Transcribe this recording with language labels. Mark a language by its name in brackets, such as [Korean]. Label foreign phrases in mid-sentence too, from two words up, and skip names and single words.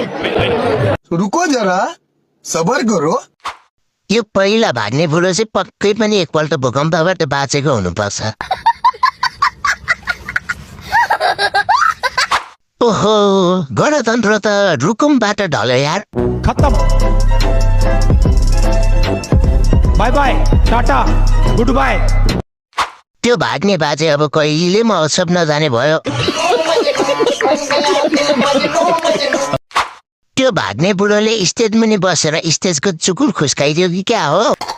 [Hindi] रुको जरा सबर करो। [Nepali] यो पहिला भाग्ने बुढो चाहिँ पक्कै पनि एकपल्ट भूकम्पबाट बाँचेको हुनुपर्छ। ओहो गणतन्त्र त रुकुमबाट ढल्यो यार। [English] खत्म। bye bye tata good bye. [Nepali] त्यो भाग्ने बाजे अब कहिले महोत्सव नजाने भयो। त्यो भाग्ने बुढोले स्टेज मुनि बसेर स्टेजको चुकुर खुस्काइदियो कि क्या हो।